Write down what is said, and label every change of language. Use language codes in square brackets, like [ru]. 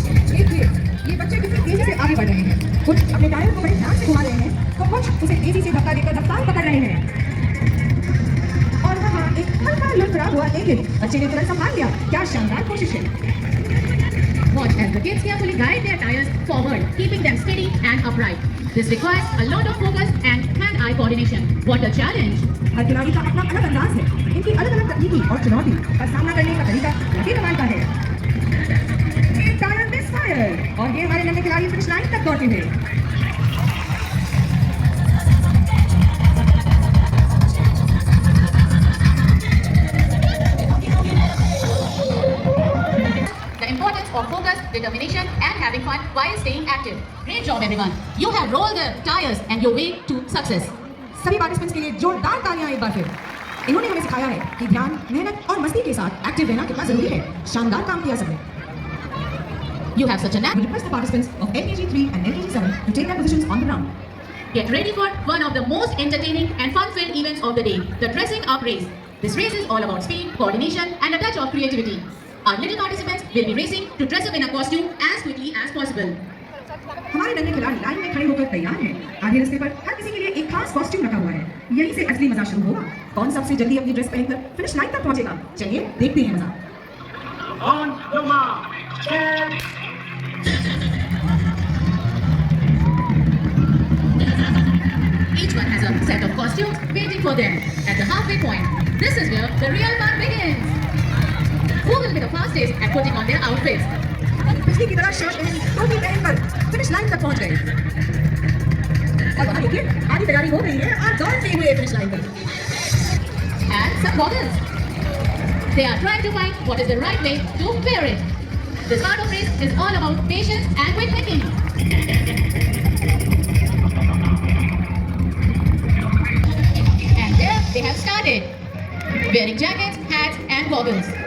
[hi] देखिए, ये बच्चे कितनी तेजी से आगे बढ़ रहे हैं। कुछ अपने टायर को बड़े ध्यान से घुमा रहे हैं, तो कुछ उसे तेजी से धक्का देकर रफ्तार पकड़ रहे हैं। और वहाँ एक हल्का लुढ़का हुआ एक बच्चे ने तुरंत संभाल लिया। क्या शानदार कोशिश है। [en] Watch as the kids carefully guide their tires forward, keeping them steady and upright. This requires a lot of focus and hand-eye coordination. What a challenge! [hi] हर खिलाड़ी का अपना अलग अंदाज है। इनकी अलग-अलग तकनीकी और चुनौती का सामना करने का तरीका काफी कमाल का है। एक टायर मिसफायर और ये हमारे नन्हे खिलाड़ी फिनिश लाइन तक दौड़ते हुए। [en] The importance of focus, determination, and having fun while staying active. Great job, everyone. You have rolled the tires and your way to success. [hi] सभी पार्टिसिपेंट्स के लिए जोरदार तालियां एक बार फिर। इन्होंने हमें सिखाया है कि ध्यान, मेहनत और मस्ती के साथ एक्टिव रहना कितना जरूरी है। शानदार काम किया सबने। [en] You have such a knack. We request the participants of LKG 3 and LKG 7 to take their positions on the ground. Get ready for one of the most entertaining and fun-filled events of the day, the dressing up race. This race is all about speed, coordination, and a touch of creativity. Our little participants will be racing to dress up in a costume as quickly as possible. [hi] हमारे नन्हे खिलाड़ी line में खड़े होकर तैयार हैं। आधे रास्ते पर हर किसी के लिए एक खास कॉस्ट्यूम रखा हुआ है। यहीं से असली मजा शुरू होगा। कौन सबसे जल्दी अपनी ड्रेस पहनकर फिनिश लाइन तक पहुंचेगा? चलिए देखते हैं मजा। [en] On your mark. Each one has a set of costumes waiting for them at the halfway point. This is where the real fun begins. Who will be the fastest at putting on their outfits? [hi] पिछली की तरह shirt पहनी, टोपी पहनकर finish line तक पहुंच गए। और वहाँ देखिए, आधी तैयारी हो गई है और दौड़ते हुए फिनिश लाइन पर। [en] And some goggles. They are trying to find what is the right way to wear it. This part of race is all about patience and quick thinking. And there they have started, wearing jackets, hats, and goggles.